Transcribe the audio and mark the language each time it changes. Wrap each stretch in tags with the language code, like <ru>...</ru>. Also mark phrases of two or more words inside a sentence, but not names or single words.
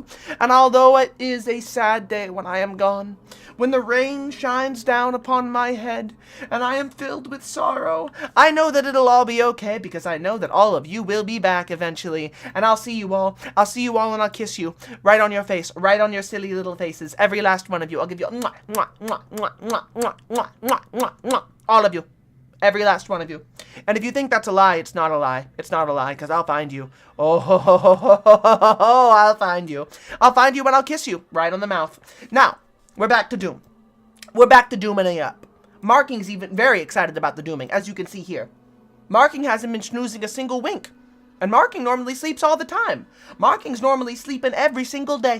<en>And although it is a sad day when I am gone, when the rain shines down upon my head, and I am filled with sorrow, I know that it'll all be okay, because I know that all of you will be back eventually, and I'll see you all. I'll see you all, and I'll kiss you right on your face, right on your silly little faces, every last one of you. I'll give you a mwah, mwah, mwah, mwah, mwah, mwah, mwah, mwah, mwah, mwah. All of you. Every last one of you. And if you think that's a lie, it's not a lie. It's not a lie, because I'll find you. Oh, ho, ho, ho, ho, ho, ho, ho, I'll find you. I'll find you and I'll kiss you right on the mouth. Now, we're back to Doom. We're back to dooming it up. Marking's even very excited about the dooming, as you can see here. Marking hasn't been snoozing a single wink. And Marking normally sleeps all the time. Marking's normally sleeping every single day.</en>